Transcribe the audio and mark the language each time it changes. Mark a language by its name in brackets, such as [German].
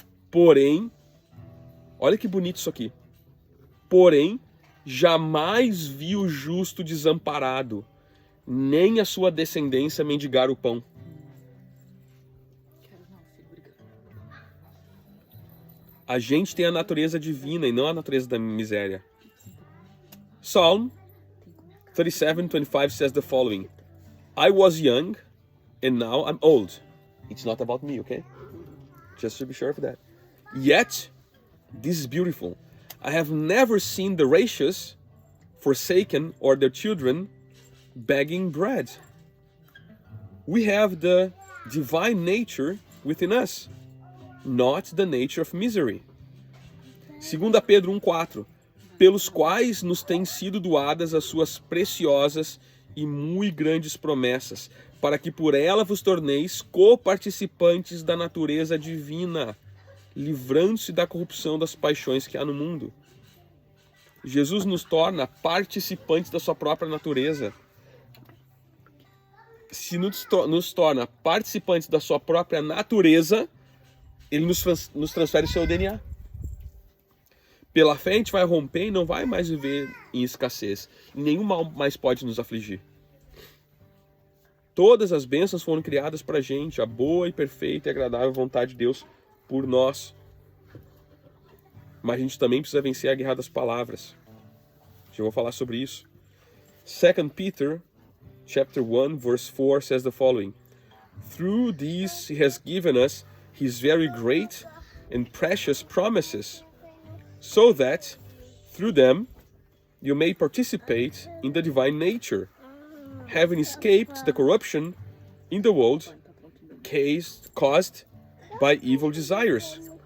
[Portuguese] Porém, olha que bonito isso aqui. Porém, jamais vi o justo desamparado, nem a sua descendência mendigar o pão. A gente tem a natureza divina e não a natureza da miséria. [English] Psalm 37:25 says the following, I was young and now I'm old. It's not about me, okay? Just to be sure of that. Yet, this is beautiful. I have never seen the righteous forsaken or their children begging bread. We have the divine nature within us, not the nature of misery. [Portuguese] 2 Pedro 1:4, pelos quais nos têm sido doadas as suas preciosas e muito grandes promessas, para que por ela vos torneis coparticipantes da natureza divina, livrando-se da corrupção das paixões que há no mundo. Jesus nos torna participantes da sua própria natureza. se nos torna participantes da sua própria natureza, ele nos transfere seu DNA. Pela fé a gente vai romper e não vai mais viver em escassez. Nenhum mal mais pode nos afligir. Todas as bênçãos foram criadas para a gente, a boa e perfeita e agradável vontade de Deus por nós. Mas a gente também precisa vencer a guerra das palavras. Já vou falar sobre isso. [English] 2 Peter chapter 1 verse 4 says the following: Through these he has given us his very great and precious promises, so that through them you may participate in the divine nature, having escaped the corruption in the world caused by evil desires.